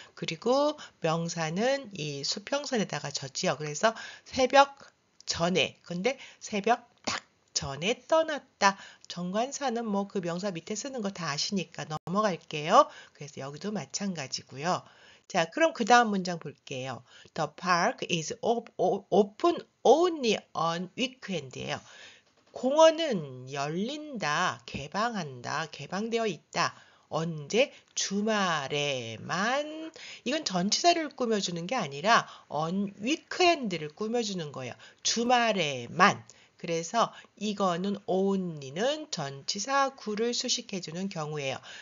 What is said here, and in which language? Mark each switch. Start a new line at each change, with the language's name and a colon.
Korean: 그리고 명사는 이 수평선에다가 졌지요. 그래서 새벽 전에, 근데 새벽 딱 전에 떠났다. 정관사는 뭐 그 명사 밑에 쓰는 거 다 아시니까 넘어갈게요. 그래서 여기도 마찬가지고요. 자, 그럼 그 다음 문장 볼게요.
English: The park is open only on weekend예요.
Korean: 공원은 열린다, 개방한다, 개방되어 있다. 언제? 주말에만. 이건 전치사를 꾸며주는 게 아니라 on weekend를 꾸며주는 거예요. 주말에만. 그래서 이거는 only는 전치사 구를 수식해주는 경우예요.